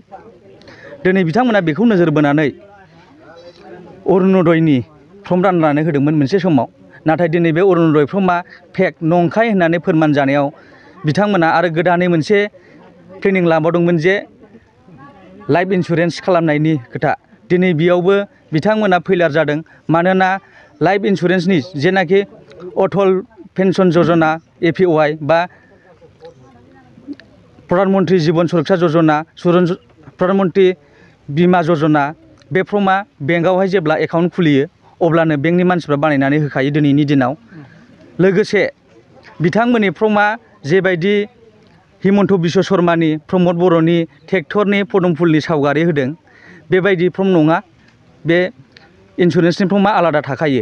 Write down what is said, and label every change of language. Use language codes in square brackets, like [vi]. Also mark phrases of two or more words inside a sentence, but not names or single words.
[brx] दिनै बिथांमोना बेखौ नोजोर बोनानै अरुणोदयनि फर्म राननानै होदोंमोन मोनसे समाव, नाथाय दिनै बे अरुणोदय फर्मा फेक नंखाय होननानै फोरमान जानायाव बिथांमोना आरो गोदानै मोनसे प्लेनिं लाबावदोंमोन जे [en] life insurance [brx] खालामनायनि खोथा। दिनै बेयावबो बिथांमोना फैलार जादों। मानोना लाइफ इन्सुरेन्सनि जेनाखि अटल पेन्सन योजना एपिवाइ बा प्रधानमन्त्री जीवन सुरक्षा योजना, प्रधानमन्त्री बीमा योजना, बे फर्मा बेंकआवहाय जेब्ला एकाउन्ट खुलियो अब्लानो बेंकनि मानसिफ्रा बानायनानै होखायो दिनैनि दिनाव। लोगोसे बिथांमोननि फर्मा जेबायदि हिमन्त बिश्व शर्मानि, प्रमद बर'नि ट्रेक्टरनि पदमफुलनि सावगारि होदों बेबायदि फर्म नङा, बे इन्सुरेन्सनि फर्मा आलादा थाखायो।